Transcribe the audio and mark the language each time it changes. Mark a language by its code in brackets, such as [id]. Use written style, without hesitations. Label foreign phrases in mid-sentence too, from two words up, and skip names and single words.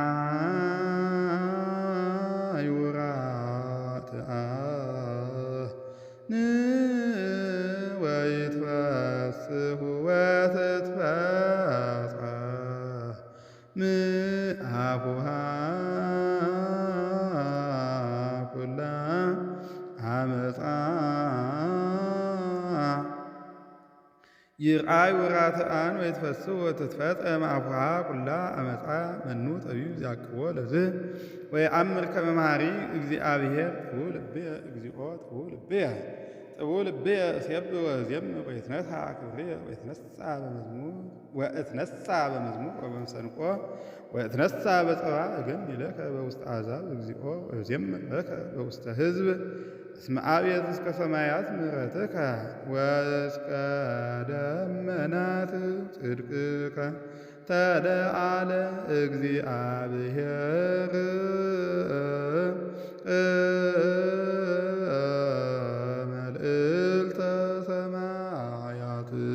[gez] ይርአዩ ራትአ ወይትፈስሑ ወትትፈጸም ምአቡሃ ኩላ አመፃ ይርአዩ ራትአን ወይትፈስሑ ወትትፈጸም አቡሃ ኩላ አመፃ መኑ ጠቢብ ዘያቅቦ ለዝህ ወየአምር ከመ መሐሪ እግዚአብሔር ጥቡ ልብየ እግዚኦ ጥቡ ልብየ ጥቡ ልብየ እሴብሕ ወእዜምር ወይትነሣ ክብርየ ወእትነሣ በመዝሙር ወበመሰንቆ ወእትነሣ በጸባእ እገኒ ለከ በውስተ አሕዛብ እግዚኦ ወእዜምር ለከ በውስተ ሕዝብ እስመ አብየት እስከ ሰማያት ምሕረትከ ወእስከ ደመናት ጽድቅከ ተለዓለ እግዚአብሔር መልዕልተ ሰማያት